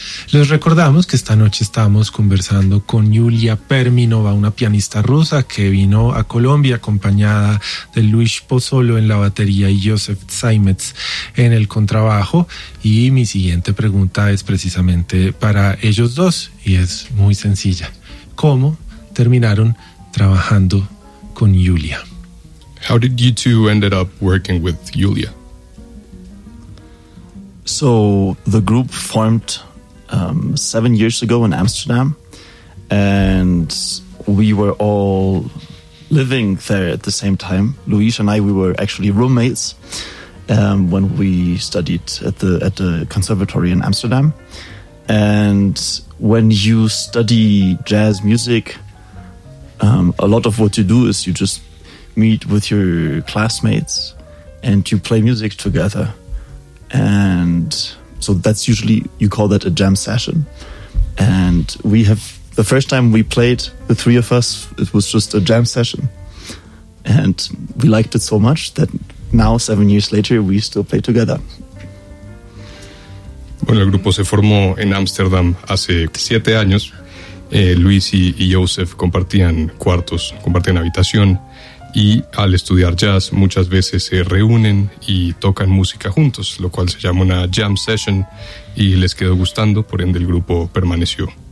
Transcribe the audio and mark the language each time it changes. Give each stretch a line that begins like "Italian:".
Spanish: Les recordamos que esta noche estamos conversando con Yulia Perminova, una pianista rusa que vino a Colombia acompañada de Luis Pozzolo en la batería y Josef Zaimets en el contrabajo. Y mi siguiente pregunta es precisamente para ellos dos y es muy sencilla. ¿Cómo terminaron trabajando con Yulia?
English: How did you two ended up working with Yulia? So the group formed 7 years ago in Amsterdam, and we were all living there at the same time. Luis and I, we were actually roommates when we studied at the conservatory in Amsterdam. And when you study jazz music, a lot of what you do is you just meet with your classmates and you play music together. And so that's usually, you call that a jam session. And we have, the first time we played, the three of us, it was just a jam session. And we liked it so much that now, 7 years later, we still play together.
Spanish: Bueno, el grupo se formó en Amsterdam hace 7 años. Luis y Josef compartían cuartos, compartían habitación. Y al estudiar jazz, muchas veces se reúnen y tocan música juntos, lo cual se llama una jam session, y les quedó gustando, por ende el grupo permaneció.